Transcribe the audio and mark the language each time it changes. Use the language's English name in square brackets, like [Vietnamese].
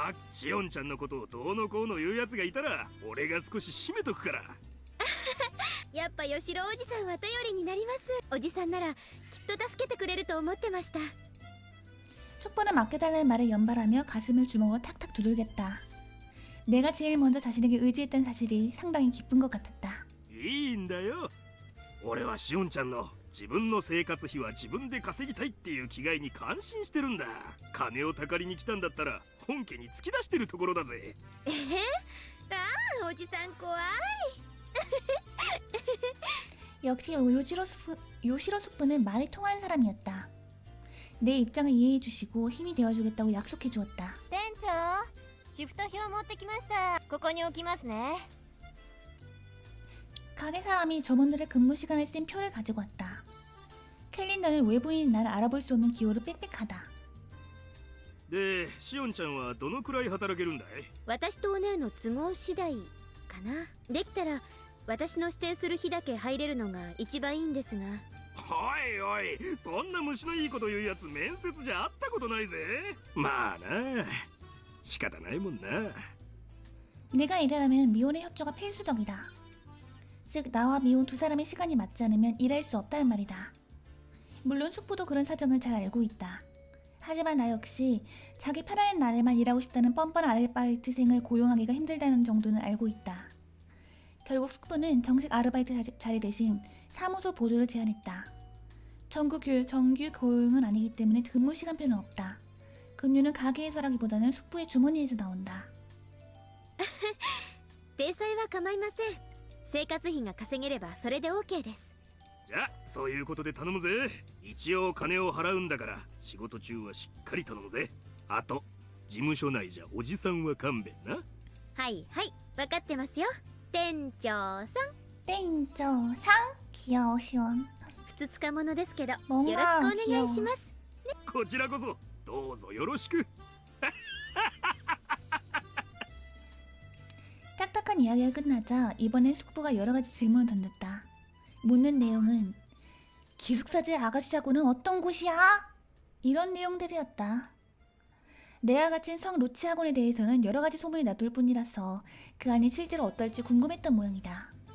[Japanese] シオンちゃんのことをどうのこうの言うやつがいたら俺が少し締めとくから。やっぱ吉郎おじさんは頼りになります。おじさんならきっと助けてくれると思ってました。 [Korean] 숙부는 맡겨달라는 말을 연발하며 가슴을 주먹으로 탁탁 두들겼다. 내가 제일 먼저 자신에게 의지했다는 사실이 상당히 기쁜 것 같았다. [Japanese] いいんだよ。俺はシオンちゃんの自分の生活費は自分で稼ぎたいっていう気概に感心してるんだ。金をたかりに来たんだったら本家に突き出してるところだぜ。ああ、おじさん怖い。 [Korean] 역시 요시로 숙부는 말이 통하는 사람이었다. 내 입장을 이해해 주시고 힘이 되어주겠다고 약속해 주었다. [Japanese] 店長、シフト表持ってきました。ここに置きますね。 [Korean] 가게 사람이 점원들의 근무 시간을 쓴 표를 가지고 왔다. 캘린더는 외부인인 날 알아볼 수 없는 기호로 빽빽하다. [Japanese] で、シオンちゃんはどのくらい働けるんだい？私とお姉の都合次第かな。できたら私の指定する日だけ入れるのが一番いいんですが。おいおい、そんな虫のいいこと言うやつ面接じゃ会ったことないぜ。まあな、仕方ないもんな。 [Korean] 내가 일하려면 미혼의 협조가 필수적이다. 즉 나와 미혼 두 사람의 시간이 맞지 않으면 일할 수 없다는 말이다. 물론 숙부도 그런 사정을 잘 알고 있다. 하지만 나 역시 자기 편한 날에만 일하고 싶다는 뻔뻔한 아르바이트생을 고용하기가 힘들다는 정도는 알고 있다. 결국 숙부는 정식 아르바이트 자리 대신 사무소 보조를 제안했다. 정규 고용은 아니기 때문에 근무 시간표는 없다. 급료는 가게에서라기보다는 숙부의 주머니에서 나온다. [Japanese] 体裁は構いません。生活費が稼げればそれで OK です。じゃあそういうことで頼むぜ。一応金を払うんだから仕事中はしっかり頼むぜ。あと事務所内じゃおじさんは勘弁な。はいはい、分かってますよ。店長さん。 [Korean] 땡조상 귀여우시원. [Japanese] ふつつかものですけどよろしく [Korean] 뭔가 [Japanese] お願い [Korean] 귀여워. [Japanese] します。こちらこそどうぞよろしく。 [Korean] 딱딱한 이야기가 끝나자 이번엔 숙부가 여러가지 질문을 던졌다. 묻는 내용은 기숙사제 아가씨하고는 어떤 곳이야? 이런 내용들이었다. 내와 같은 성 로치 학원에 대해서는 여러가지 소문이 나돌 뿐이라서 그 안이 실제로 어떨지 궁금했던 모양이다.